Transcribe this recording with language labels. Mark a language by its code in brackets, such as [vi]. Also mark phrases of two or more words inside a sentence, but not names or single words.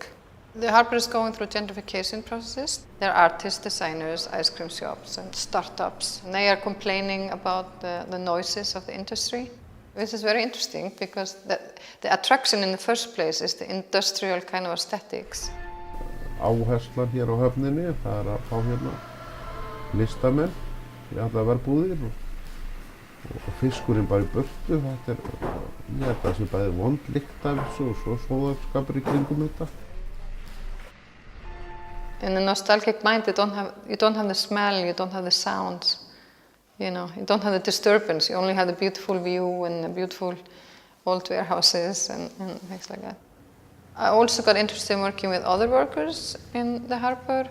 [en] The harbour is going through gentrification processes. There are artists, designers, ice cream shops and startups. And they are complaining about the noises of the industry. This is very interesting because the attraction in the first place is the industrial kind of aesthetics. [is] Áherslan hér á höfninni, það að fá hérna listamenn í allar verbúðir og fiskurinn bara í burtu. Þetta ég held að það sé bæði vond lykt af þessu og svo sóðaskapur í kringum þetta. [en] In the nostalgic mind, you don't have the smell, you don't have the sounds. You know, you don't have the disturbance. You only have the beautiful view and the beautiful old warehouses and things like that. I also got interested in working with other workers in the harbour.